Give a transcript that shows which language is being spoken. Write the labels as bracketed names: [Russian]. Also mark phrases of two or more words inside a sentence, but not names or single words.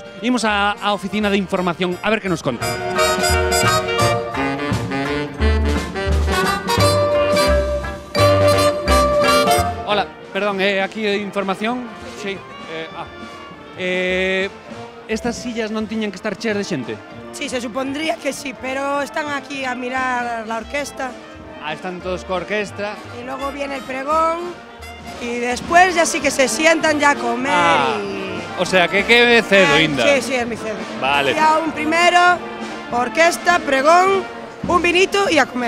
[Galician] Imos á oficina de información a ver que nos conta. Hola, perdón, aquí de información? [Spanish] Sí. [Galician] Estas sillas non tiñan que estar cheas de xente? [Spanish] Sí, se supondría que sí, pero están aquí a mirar la orquesta. [Galician] Ah, están todos con orquesta. [Spanish] Y luego viene el pregón y después ya sí que se sientan ya a comer O sea, [Galician] que cedo ainda. [Spanish] Sí, es mi cedo. Vale. Ya un primero, orquesta, pregón, un vinito y a comer.